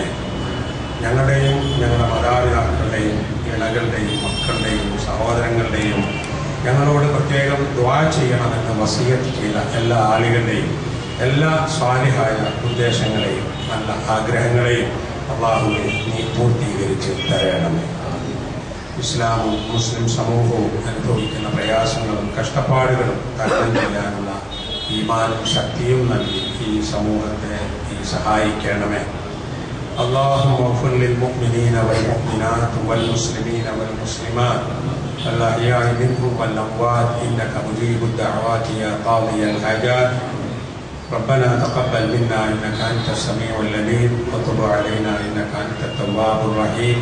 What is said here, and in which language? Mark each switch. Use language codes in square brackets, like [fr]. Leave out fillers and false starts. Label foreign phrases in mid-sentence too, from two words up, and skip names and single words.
[ml] ഞങ്ങളുടെയും ഞങ്ങളുടെ മാതാപിതാക്കളുടെയും ഇണകളുടെയും മക്കളുടെയും സഹോദരങ്ങളുടെയും ഞങ്ങളോട് പ്രത്യേകം ദുആ ചെയ്യണമെന്ന് വസിയത്ത് ചെയ്ത എല്ലാ ആളുകളുടെയും എല്ലാ സ്വാലിഹായ ഉദ്ദേശങ്ങളെയും നല്ല ആഗ്രഹങ്ങളെയും അല്ലാഹുവേ നീ പൂർത്തീകരിച്ച് തരണമേ. ഇസ്ലാമും മുസ്ലിം സമൂഹവും അനുഭവിക്കുന്ന പ്രയാസങ്ങളും കഷ്ടപ്പാടുകളും തരണം ചെയ്യാനുള്ള ഈമാനും ശക്തിയും നൽകി ഈ സമൂഹത്തെ നീ സഹായിക്കണമേ. [ar] اللهم اغفر للمؤمنين والمؤمنات والمسلمين والمسلمات الأحياء منهم والأموات إنك مجيب الدعوات يا قاضي الحاجات. ربنا تقبل منا إنك أنت السميع العليم وتب علينا إنك أنت التواب الرحيم.